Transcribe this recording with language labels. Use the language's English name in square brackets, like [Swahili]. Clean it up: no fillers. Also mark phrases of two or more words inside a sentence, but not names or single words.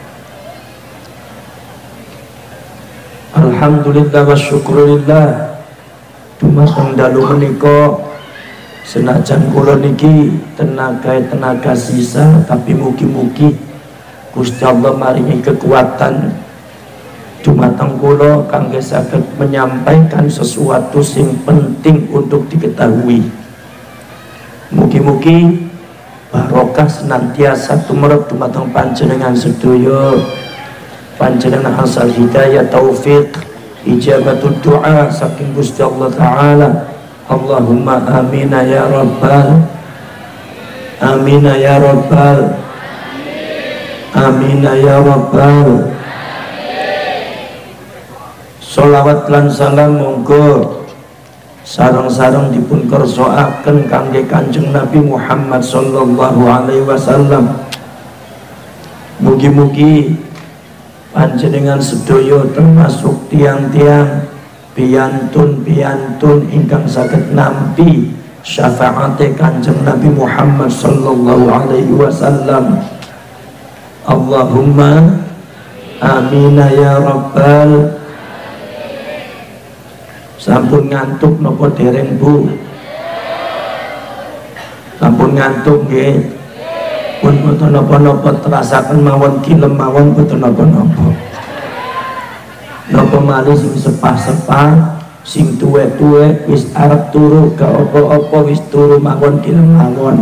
[Arabic] الحمد لله وشكر الله. [Javanese] Dumateng dalu menika senajan kula niki tenaga sisa, tapi mugi-mugi Gusti Allah maringi kekuatan dumateng kula kangge saged menyampaikan sesuatu sing penting [Indonesian] untuk diketahui. [Javanese] Mugi-mugi barokah senantiasa tumrap dumateng panjenengan sedaya, panjenengan asal hidayah, taufik, ijabatul doa saking Gusti Allah taala. [Arabic] اللهم آمين يا رب، آمين يا رب، آمين يا رب. [Javanese] Sholawat lan salam monggo sareng-sareng dipun kersakaken kangge Kanjeng Nabi Muhammad [Arabic] صلى الله عليه وسلم. [Javanese] Mugi-mugi panjenengan sedaya termasuk tiang-tiang piantun ingkang saged nampi syafaate Kanjeng Nabi Muhammad [Arabic] صلى الله عليه وسلم. اللهم آمين يا رب. [Javanese] Sampun ngantuk napa dereng Bu? Sampun ngantuk nggih? Pun boten napa-napa terasaken mawon kilem mawon boten napa-napa. Napa malih sing sepah-sepah, sing tuwek-tuwek wis arep turu [Indonesian] ga apa-apa [Javanese] wis turu mawon kilem mawon.